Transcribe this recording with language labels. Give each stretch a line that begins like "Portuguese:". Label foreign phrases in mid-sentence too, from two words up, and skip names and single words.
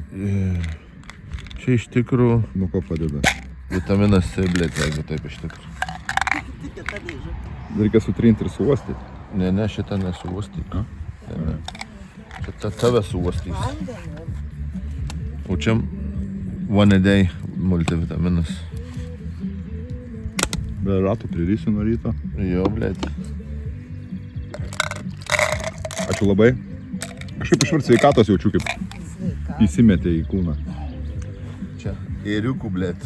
Lithuanian: Čia iš tikrųjų... Nuo ko padeda? Vitaminas C, blėt, jeigu taip iš tikrųjų. Reikia sutrinti ir suostyti. Ne, šitą nesuostyti. Ne. Čia tave suostys. O čia
English: one a day
Lithuanian: multivitaminas. Be ratų prirysiu nuo ryto. Jo, blėt. Ačiū labai. Kažkaip išvart sveikatos jaučiu, kaip įsimetė į kūną. Čia. Ėriukų, blėt.